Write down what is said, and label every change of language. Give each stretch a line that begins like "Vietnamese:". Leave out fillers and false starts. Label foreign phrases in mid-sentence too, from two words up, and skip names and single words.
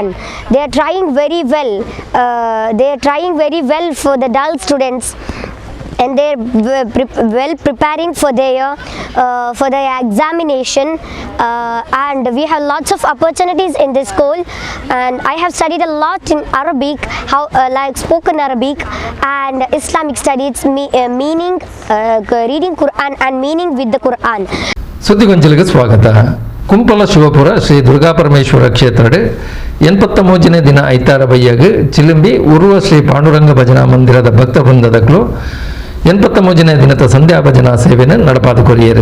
English: They are trying very well. For the dull students, and they're well preparing for their examination, and we have lots of opportunities in this school. And I have studied a lot in Arabic, like spoken Arabic and Islamic studies, meaning reading Quran and meaning with the Quran.
Kannada: ಸುದ್ದಿಗೊಂಚಲಿಗೆ ಸ್ವಾಗತ.
Tulu: ಕುಂಪಲ ಶಿವಪುರ ಶ್ರೀ ದುರ್ಗಾಪರಮೇಶ್ವರ ಕ್ಷೇತ್ರಡ್ 83ನೇ ದಿನ ಐತಾರ ಬಯ್ಯಾಗ ಚಿಲಿಂಬಿ ಉರುವ ಶ್ರೀ ಪಾಂಡುರಂಗ ಭಜನಾ ಮಂದಿರದ ಭಕ್ತ ವೃಂದದಗಳು 83ನೇ ದಿನದ ಸಂಧ್ಯಾ ಭಜನಾ ಸೇವೆಯನ್ನು ನಡಪಾದು ಕೊರಿಯರು.